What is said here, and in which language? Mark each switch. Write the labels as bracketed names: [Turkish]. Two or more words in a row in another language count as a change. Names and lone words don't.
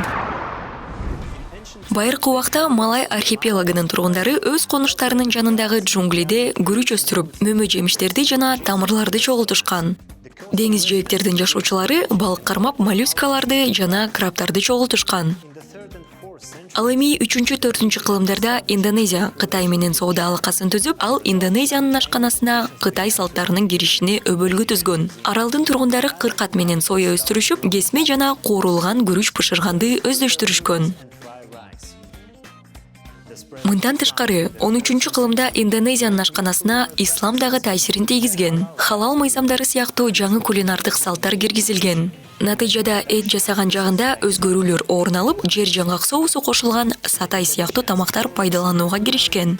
[Kyrgyz] Байыркы убакта Малай архипелагынын тургундары өз конуштарынын жанындагы джунглиде күрүч өстүрүп, мөмө жемиштерди жана тамырларды чогултушкан. Деңиз жээктердин жашоочулары балык кармап, моллюскаларды жана крабтарды чогултушкан. [English] in the 3rd and 4th century? [Kyrgyz] Ал эми 3-4 кылымдарда Индонезия Кытай менен соода алакасын түзүп, ал Индонезиянын ашканасына Кытай салттарынын киришине өбөлгө түзгөн. Аралдын тургундары кыркат менен соя өстүрүшүп, кесме жана куурулган күрүч бышырганды өздөштүрүшкөн. [English] Dry rice. The spread [Kyrgyz] Мындан тышкары, 13 кылымда Индонезиянын ашканасына ислам дагы таасирин тийгизген. Халал мыйзамдары сыяктуу жаңы кулинардык салттар киргизилген. Натыйжада эт жасаган жагында өзгөрүүлөр орун алып, жер жаңгак соусу кошулган сатай сыяктуу тамактар пайдаланууга киришкен.